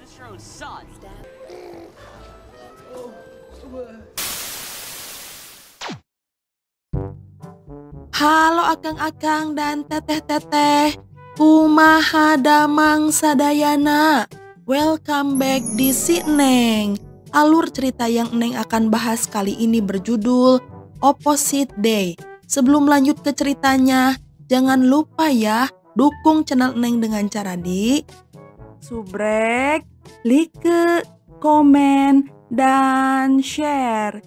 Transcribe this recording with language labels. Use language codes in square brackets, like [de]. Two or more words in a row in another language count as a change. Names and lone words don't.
[su] Halo akang-akang dan teteh-teteh, kumaha damang sadayana. [en] Welcome back di Si Neng. [id] Alur cerita yang Neng akan bahas kali ini berjudul Opposite Day. Sebelum lanjut ke ceritanya, jangan lupa ya dukung channel Neng dengan cara di subrek, like, komen, dan share.